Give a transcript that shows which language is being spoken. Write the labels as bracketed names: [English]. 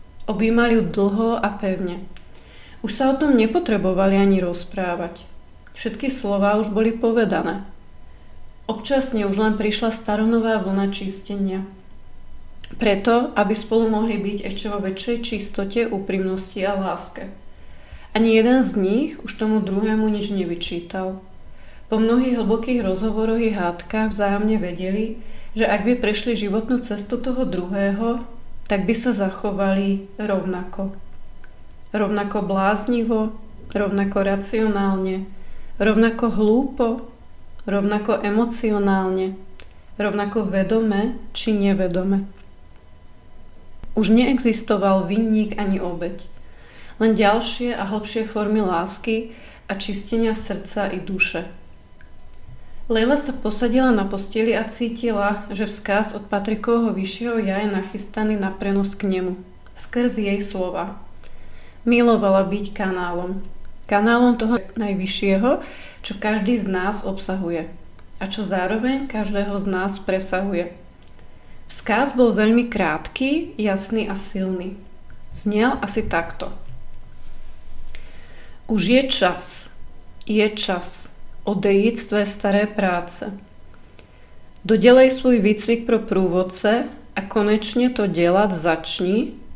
[Slovak] Objímal ju dlho a pevne. Už sa o tom nepotrebovali ani rozprávať. Všetky slová už boli povedané. Občasne už len prišla staronová vlna čistenia. Preto, aby spolu mohli byť ešte vo väčšej čistote, úprimnosti a láske. Ani jeden z nich už tomu druhému nič nevyčítal. Po mnohých hlbokých rozhovoroch i hádkach vzájomne vedeli, že ak by prešli životnú cestu toho druhého, tak by sa zachovali rovnako. Rovnako bláznivo, rovnako racionálne, rovnako hlúpo, rovnako emocionálne, rovnako vedome či nevedome. Už neexistoval vinník ani obeť, len ďalšie a hlbšie formy lásky a čistenia srdca i duše. Leila sa posadila na posteli a cítila, že vzkaz od Patrikovho vyššieho ja je nachystaný na prenos k nemu, skrz jej slova. Milovala byť kanálom. Kanálom toho najvyššieho, čo každý z nás obsahuje a čo zároveň každého z nás presahuje. Vzkaz bol veľmi krátky, jasný a silný. Znel asi takto. [Czech] Už je čas odejít z tvé staré práce. Dodělej svůj výcvik pro průvodce a konečně to dělat začni.